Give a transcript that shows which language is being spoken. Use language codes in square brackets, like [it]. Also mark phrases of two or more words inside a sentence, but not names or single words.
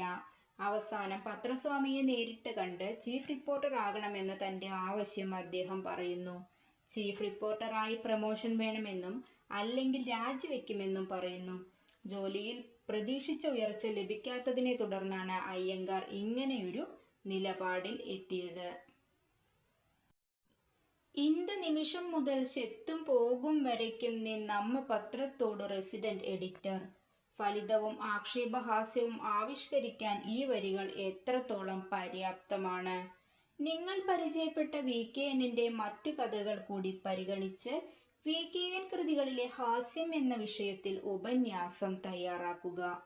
[ml] അവസാനം പത്രസ്വാമിയെ നേരിട്ട് കണ്ട് ചീഫ് റിപ്പോർട്ടർ ആകണമെന്ന് തന്റെ ആവശ്യം അദ്ദേഹം പറയുന്നു. ചീഫ് റിപ്പോർട്ടറായി പ്രമോഷൻ വേണമെന്നും അല്ലെങ്കിൽ രാജിവെക്കുമെന്നും പറയുന്നു. ജോലിയിൽ പ്രതീക്ഷിച്ച ഉയർച്ച ലഭിക്കാത്തതിനെ തുടർന്നാണ് അയ്യങ്കാർ ഇങ്ങനെയൊരു നിലപാടിൽ എത്തിയത്. [ta] இந்த நிமிஷம் முதல் செத்தும் போகும் வரைக்கும் நீ நம்ம பத்திரத்தோட [en] resident editor. [ml] ഫലിതവും ആക്ഷേപഹാസ്യവും ആവിഷ്കരിക്കാൻ ഈ വരികൾ എത്രത്തോളം പര്യാപ്തമാണ്. നിങ്ങൾ പരിചയപ്പെട്ട VKNന്റെ മറ്റു കഥകൾ കൂടി പരിഗണിച്ച് VKN കൃതികളിലെ ഹാസ്യം എന്ന വിഷയത്തിൽ ഉപന്യാസം തയ്യാറാക്കുക.